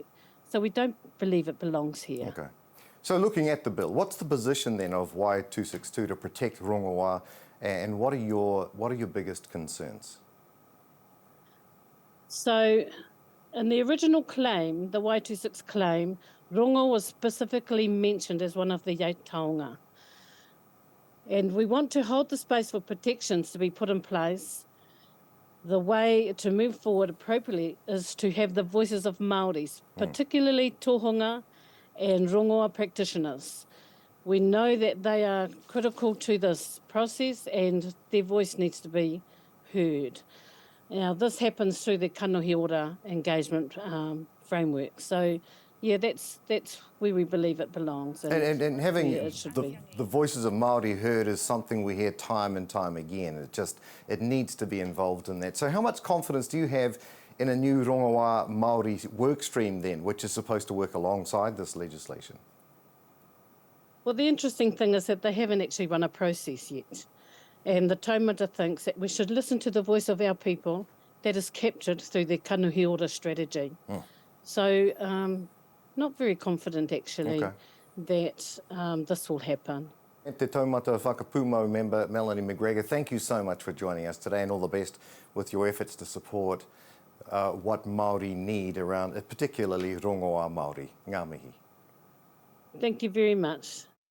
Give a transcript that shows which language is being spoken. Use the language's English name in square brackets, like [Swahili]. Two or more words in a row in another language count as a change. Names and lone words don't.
[English] So we don't believe it belongs here. Okay. So looking at the bill, what's the position then of WAI262 to protect rongoā, and what are your biggest concerns? So in the original claim, the WAI262 claim, rongo was specifically mentioned as one of the taonga. And we want to hold the space for protections to be put in place. The way to move forward appropriately is to have the voices of Māoris, particularly tohunga and rongoā practitioners. We know that they are critical to this process and their voice needs to be heard. Now, this happens through the [Māori] kanohi ora [English] engagement framework. So, yeah, that's where we believe it belongs. And having the voices of Māori heard is something we hear time and time again. It needs to be involved in that. So how much confidence do you have in a new [Māori] rongoā Māori [English] work stream then, which is supposed to work alongside this legislation? Well, the interesting thing is that they haven't actually run a process yet. And the Taumata thinks that we should listen to the voice of our people that is captured through the [Māori] kanohi ora [English] strategy. So, not very confident, actually, that this will happen. Te Taumata Whakapūmau member Melanie McGregor, thank you so much for joining us today, and all the best with your efforts to support what Māori need around, particularly [Māori] rongoā Māori. Ngā mihi. [English] Thank you very much.